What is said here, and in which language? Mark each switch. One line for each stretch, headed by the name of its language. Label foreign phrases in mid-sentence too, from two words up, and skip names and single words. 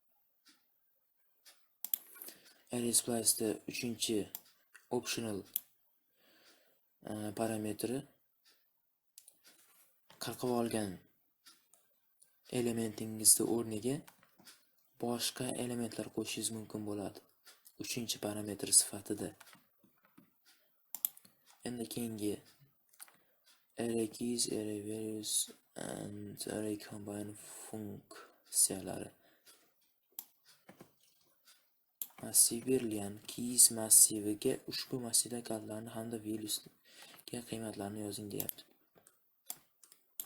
Uzbek: Array splice'da 3-chi optional parametri qirqib olgan elementingizning o'rniga boshqa elementlar qo'shishingiz mumkin bo'ladi. 3-chi parametr sifatida. Endi keyingi
English: array keys, array values and array combine
Uzbek: funksiyalari. Massiv berilgan keys massiviga ushbu massivdagi kodlarni hamda valuesga qiymatlarni yozing deyapti.